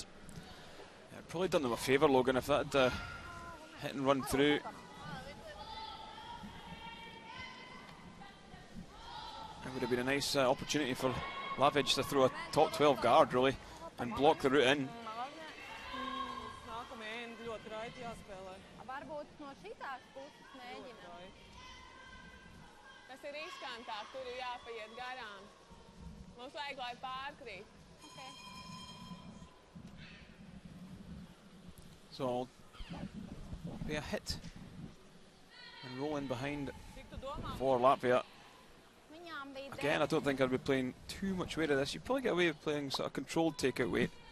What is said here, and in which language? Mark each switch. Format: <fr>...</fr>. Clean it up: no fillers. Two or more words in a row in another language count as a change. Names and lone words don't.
<en>Yeah, probably done them a favour, Logan, if that had hit and run through. Would have been a nice opportunity for Latvia just to throw a top 12 guard, really, and block the route in.</en> <lv>Varbūt no šitās puses mēģinām. Tas ir riskantāk, tur ir jāpaiet garām. Mums vajag, lai pārkrīt.</lv> <en>Okay. So be a hit and roll in behind for Latvia. Again, I don't think I'd be playing too much weight of this. You probably get away with playing sort of controlled takeout weight.</en>